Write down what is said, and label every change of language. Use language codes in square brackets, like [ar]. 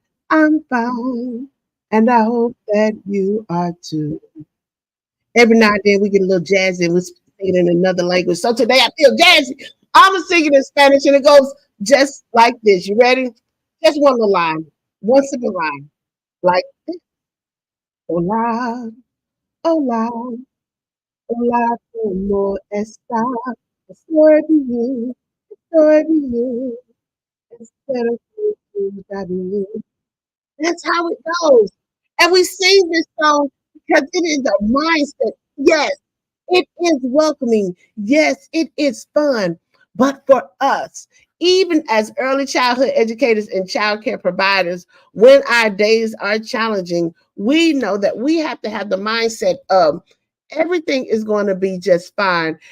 [en] I'm fine, and I hope that you are too. Every now and then we get a little jazzy and we sing it in another language. So today I feel jazzy. I'm singing in Spanish and it goes just like this. You ready? Just one little line, one simple line, like this. [es] Hola, hola, hola, ¿cómo estás? Estoy bien, estoy bien. Espero que tú estás bien. [en] That's how it goes. And we sing this song because it is a mindset. Yes, it is welcoming. Yes, it is fun. But for us, even as early childhood educators and childcare providers, when our days are challenging, we know that we have to have the mindset of everything is going to be just fine.